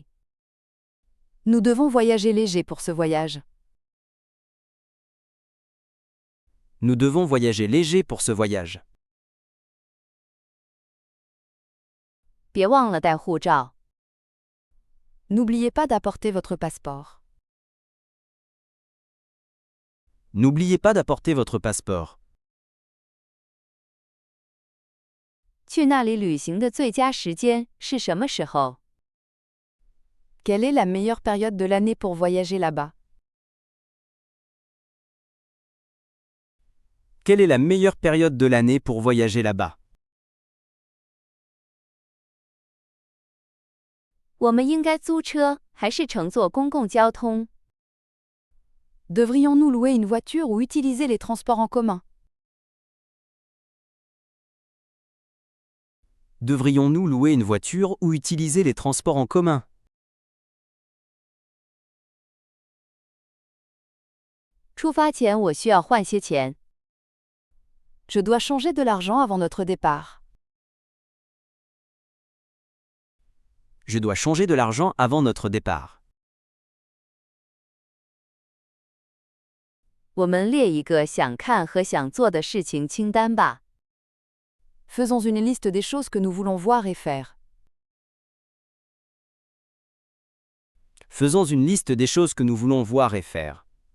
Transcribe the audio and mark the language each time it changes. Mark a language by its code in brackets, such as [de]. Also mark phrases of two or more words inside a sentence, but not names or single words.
[fr] Nous devons voyager léger pour ce voyage. Nous devons voyager léger pour ce voyage. [zh] 别忘了带护照。 [fr] N'oubliez pas d'apporter votre passeport. N'oubliez pas d'apporter votre passeport. [zh] 去那里旅行的最佳时间是什么时候？ [fr] Quelle est la meilleure période de l'année pour voyager là-bas? Quelle est la meilleure période de l'année pour voyager là-bas? [zh] 我们应该租车还是乘坐公共交通？ [fr] Devrions-nous louer une voiture ou utiliser les transports en commun? Devrions-nous louer une voiture ou utiliser les transports en commun? [zh] 出发前我需要换些钱。 [fr] Je dois changer de l'argent avant notre départ. Je dois changer de l'argent avant notre départ. [zh] 我们列一个想看和想做的事情清单吧。 [fr] Faisons une liste des choses que nous voulons voir et faire. Faisons une liste des choses que nous voulons voir et faire.